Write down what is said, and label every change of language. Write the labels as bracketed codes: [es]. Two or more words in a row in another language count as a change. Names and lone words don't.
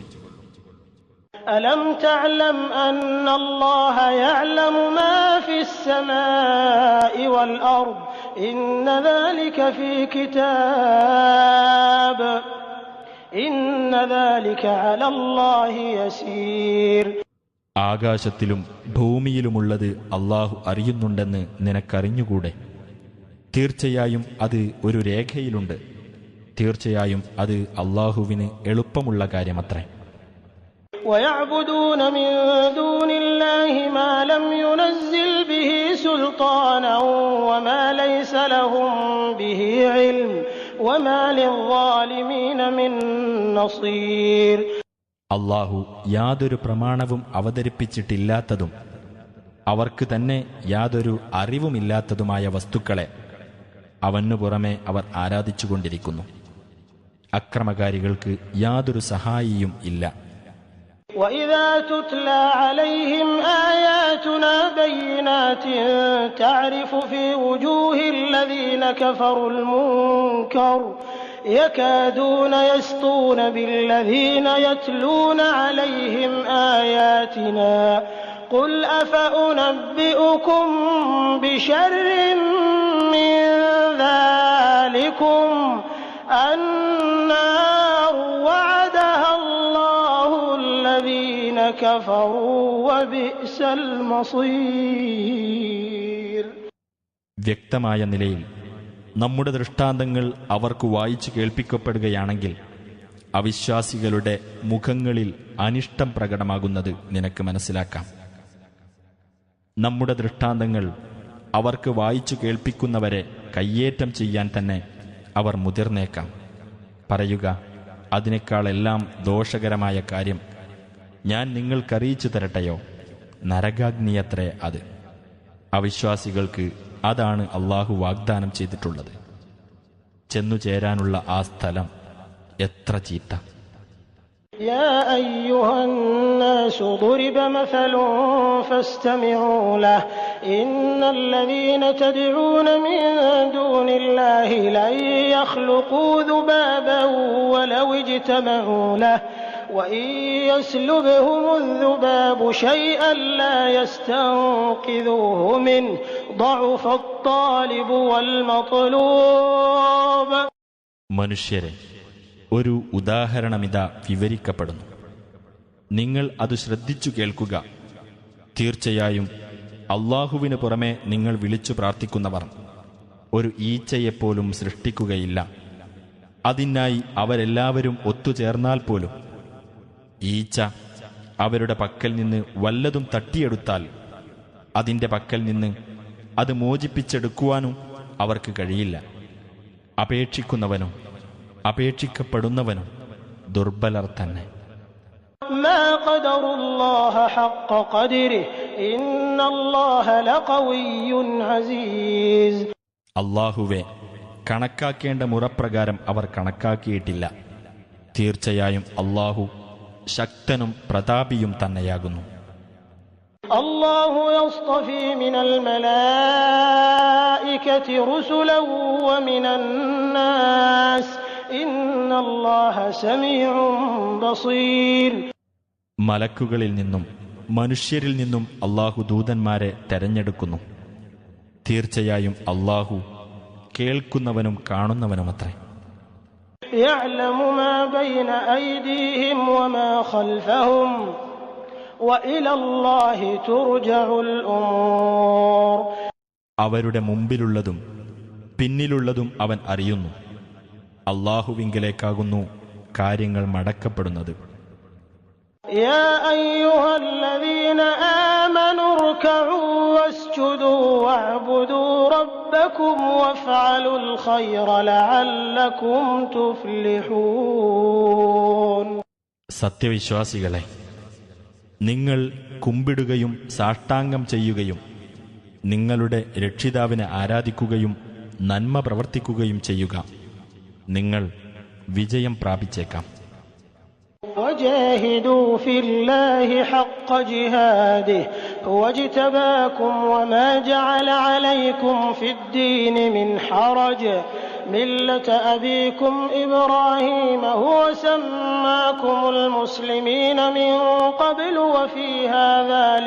[ar] ألم تعلم أن الله يعلم ما في السماء والأرض إن ذلك في كتاب إن ذلك على الله يسير. [ml] ആകാശത്തിലും ഭൂമിയിലുമുള്ളത് അല്ലാഹു അറിയുന്നുണ്ടെന്ന് നിനക്കറിഞ്ഞുകൂടെ? തീർച്ചയായും അത് ഒരു രേഖയിലുണ്ട്. തീർച്ചയായും അത് അല്ലാഹുവിന് എളുപ്പമുള്ള കാര്യമത്രേ. [ar] ويعبدون من دون الله ما لم ينزل به سلطانا وما ليس لهم به علم وما للظالمين من نصير. [ml] അല്ലാഹു യാതൊരു പ്രമാണവും അവതരിപ്പിച്ചിട്ടില്ലാത്തതും അവർക്ക് തന്നെ യാതൊരു അറിവുമില്ലാത്തതുമായ വസ്തുക്കളെ അവനു പുറമെ അവർ ആരാധിച്ചുകൊണ്ടിരിക്കുന്നു. അക്രമകാരികൾക്ക് യാതൊരു സഹായിയും ഇല്ല. [ar] وَإِذَا تُتْلَى عَلَيْهِمْ آيَاتُنَا بَيِّنَاتٍ تَعْرِفُ فِي وُجُوهِ الَّذِينَ كَفَرُوا الْمُنكَرَ يَكَادُونَ يَسْطُونَ بِالَّذِينَ يَتْلُونَ عَلَيْهِمْ آيَاتِنَا قُلْ أَفَأُنَبِّئُكُم بِشَرٍّ مِّن ذَلِكُمْ النَّارُ وَعَدَهَا اللَّهُ الَّذِينَ كَفَرُوا وَبِئْسَ الْمَصِيرُ. [ml] വ്യക്തമായ നിലയിൽ നമ്മുടെ ദൃഷ്ടാന്തങ്ങൾ അവർക്ക് വായിച്ചു കേൾപ്പിക്കപ്പെടുകയാണെങ്കിൽ അവിശ്വാസികളുടെ മുഖങ്ങളിൽ അനിഷ്ടം പ്രകടമാകുന്നത് നിനക്ക് മനസ്സിലാക്കാം. നമ്മുടെ ദൃഷ്ടാന്തങ്ങൾ അവർക്ക് വായിച്ചു കേൾപ്പിക്കുന്നവരെ കയ്യേറ്റം ചെയ്യാൻ തന്നെ അവർ മുതിർന്നേക്കാം. പറയുക, അതിനേക്കാളെല്ലാം ദോഷകരമായ കാര്യം ഞാൻ നിങ്ങൾക്കറിയിച്ചു തരട്ടെയോ? നരകാഗ്നിയത്രേ അത്. അവിശ്വാസികൾക്ക് അതാണ് അല്ലാഹു വാഗ്ദാനം ചെയ്തിട്ടുള്ളത്. ചെന്നുചേരാനുള്ള ആ സ്ഥലം എത്ര ചീത്ത! [ar] يا أيها الناس ضرب مثل فاستمعوا له إن الذين تدعون من دون الله لن يخلقوا ذبابا ولو اجتمعوا له وإن يسلبهم الذباب شيئا لا يستنقذوه منه ضعف الطالب والمطلوب. [ml] മനുഷ്യരെ, ഒരു ഉദാഹരണമിതാ വിവരിക്കപ്പെടുന്നു. നിങ്ങൾ അത് ശ്രദ്ധിച്ചു കേൾക്കുക. തീർച്ചയായും അല്ലാഹുവിന് പുറമെ നിങ്ങൾ വിളിച്ചു പ്രാർത്ഥിക്കുന്നവർ ഒരു ഈച്ചയെപ്പോലും സൃഷ്ടിക്കുകയില്ല. അതിനായി അവരെല്ലാവരും ഒത്തുചേർന്നാൽ പോലും ഈച്ച അവരുടെ പക്കൽ നിന്ന് വല്ലതും തട്ടിയെടുത്താൽ അതിൻ്റെ പക്കൽ നിന്ന് അത് മോചിപ്പിച്ചെടുക്കുവാനും അവർക്ക് കഴിയില്ല. അപേക്ഷിക്കുന്നവനും അപേക്ഷിക്കപ്പെടുന്നവനും ദുർബലർ തന്നെ. [ar] ما قدروا الله حق قدره إن الله لقوي عزيز. [ml] അല്ലാഹുവേ, കണക്കാക്കേണ്ട മുറപ്രകാരം അവർ കണക്കാക്കിയിട്ടില്ല. തീർച്ചയായും അല്ലാഹു ശക്തനും പ്രതാപിയും തന്നെയാകുന്നു. [ar] الله يصطفي من الملائكة رسلا ومن الناس إن الله سميع بصير. [ml] മലക്കുകളിൽ നിന്നും മനുഷ്യരിൽ നിന്നും അല്ലാഹു ദൂതന്മാരെ തെരഞ്ഞെടുക്കുന്നു. തീർച്ചയായും അല്ലാഹു കേൾക്കുന്നവനും കാണുന്നവനുമത്രേ. [ar] يعلم ما بين أيديهم وما خلفهم وإلى الله ترجع الأمور. [ml] അവരുടെ മുമ്പിലുള്ളതും പിന്നിലുള്ളതും അവൻ അറിയുന്നു. അല്ലാഹുവിങ്കലേക്കാകുന്നു കാര്യങ്ങൾ മടക്കപ്പെടുന്നത്. [ar] يا أيها الذين آمنوا اركعوا واسجدوا واعبدوا ربكم وافعلوا الخير لعلكم تفلحون. [ml] സത്യവിശ്വാസികളെ, നിങ്ങൾ കുമ്പിടുകയും സാഷ്ടാംഗം ചെയ്യുകയും നിങ്ങളുടെ രക്ഷിതാവിനെ ആരാധിക്കുകയും നന്മ പ്രവർത്തിക്കുകയും ചെയ്യുക. നിങ്ങൾ വിജയം പ്രാപിച്ചേക്കാം. [ar] وجاهدوا في الله حق جهاده هو اجتباكم وما جعل عليكم في الدين من حرج ملة أبيكم إبراهيم هو سماكم المسلمين من قبل وفي هذا